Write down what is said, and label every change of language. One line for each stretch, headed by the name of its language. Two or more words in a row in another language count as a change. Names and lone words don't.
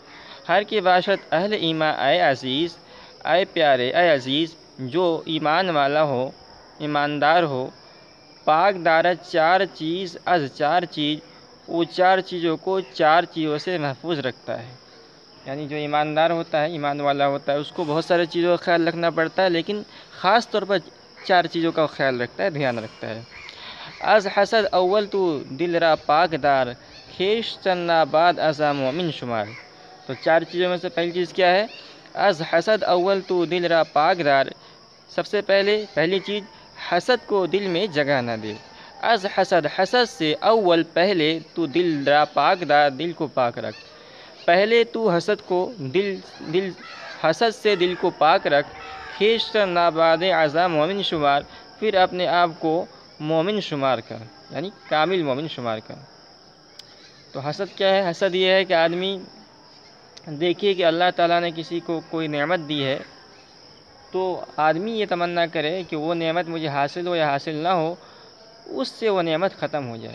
Persian: ہر کے باشد اہل ایمان اے عزیز،
Urdu: اے پیارے، اے عزیز، جو ایمان والا ہو، ایماندار ہو،
Persian: پاک دارت چار چیز از چار چیز،
Urdu: وہ چار چیزوں کو چار چیزوں سے محفوظ رکھتا ہے۔ یعنی جو ایماندار ہوتا ہے، ایمان والا ہوتا ہے، اس کو بہت سارے چیزوں کا خیال رکھنا پڑتا ہے، لیکن خاص طور پر چار چیزوں کا خیال رکھتا ہے، دھیان رکھتا ہے۔
Persian: از حسد اول تو دل را پاک دار، خویشتن را بعد ازا مومن شمار۔
Urdu: تو چار چیزوں میں سے پہلی چیز کیا ہے؟
Persian: از حسد اول تو دل را پاک دار،
Urdu: سب سے پہلی چیز حسد کو دل میں جگہ نہ دے۔ از حسد سے اول پہلے
Persian: تو دل را پاک دار،
Urdu: دل کو پاک رکھ۔ پہلے تو حسد سے دل کو پاک رکھ،
Persian: خویشتن را بعد ازا مومن شمار،
Urdu: پھر اپنے آپ کو مومن شمار کر، یعنی کامل مومن شمار کر۔ تو حسد کیا ہے؟ حسد یہ ہے کہ آدمی دیکھیے کہ اللہ تعالیٰ نے کسی کو کوئی نعمت دی ہے، تو آدمی یہ تمنا کرے کہ وہ نعمت مجھے حاصل ہو یا حاصل نہ ہو، اس سے وہ نعمت ختم ہو جائے۔